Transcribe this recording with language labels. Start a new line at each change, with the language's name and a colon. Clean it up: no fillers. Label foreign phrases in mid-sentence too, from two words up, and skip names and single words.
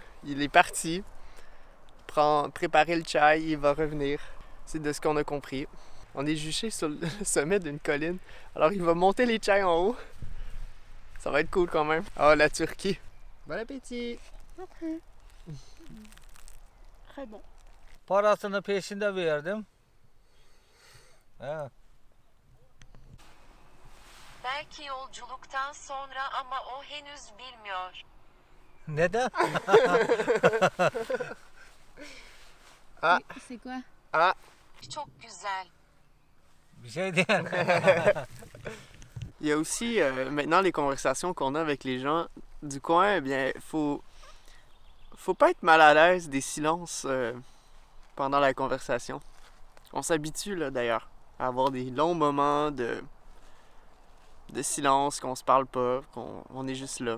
French: Il est parti, préparer le chai, il va revenir. C'est de ce qu'on a compris. On est juché sur le sommet d'une colline. Alors, il va monter les chais en haut. Ça va être cool quand même. Ah, la Turquie. Bon appétit! Après. Très bon.
Turkish: Parasını peşinde verdim. Ha. Belki yolculuktan sonra ama o henüz bilmiyor. Neden? Ah,
French: C'est quoi? ah,
Turkish: Çok güzel. Bir şey değil.
French: il y a aussi maintenant les conversations qu'on a avec les gens du coin, eh bien, faut pas être mal à l'aise des silences pendant la conversation. On s'habitue là d'ailleurs à avoir des longs moments de silence, qu'on se parle pas, qu'on est juste là.